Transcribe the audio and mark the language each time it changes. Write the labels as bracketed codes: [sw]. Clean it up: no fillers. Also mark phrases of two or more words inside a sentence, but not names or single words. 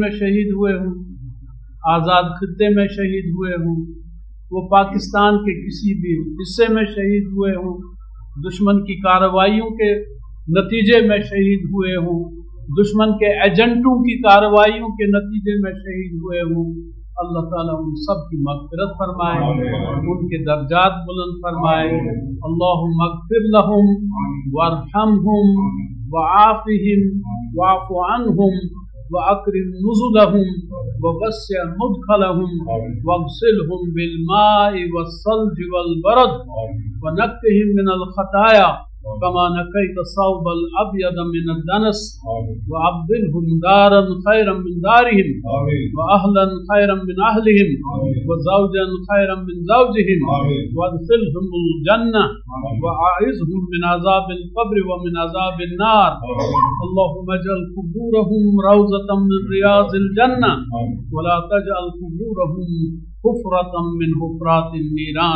[ur] میں شہید ہوئے ہوں، آزاد خطے میں شہید ہوئے ہوں، وہ پاکستان کے کسی بھی حصے میں شہید ہوئے ہوں، دشمن کی کارروائیوں کے نتیجے میں شہید ہوئے ہوں، دشمن کے ایجنٹوں کی کارروائیوں کے نتیجے میں شہید ہوئے ہوں، اللہ تعالیٰ ان سب کی مغفرت فرمائے، ان کے درجات بلند فرمائے. [ar] اللهم اغفر لهم وارحمهم وعافهم واعف عنهم وأكرم نزلهم ووسع مدخلهم واغسلهم بالماء والثلج والبرد ونقهم من الخطايا كما نقيت الثوب الأبيض من الدنس وأبدلهم دارا خيرا من دارهم وأهلا خيرا من أهلهم وزوجا خيرا من زوجهم وأدخلهم الجنة وأعذهم من عذاب القبر ومن عذاب النار. اللهم اجعل قبورهم روضة من رياض الجنة ولا تجعل قبورهم حفرة من حفر النيران.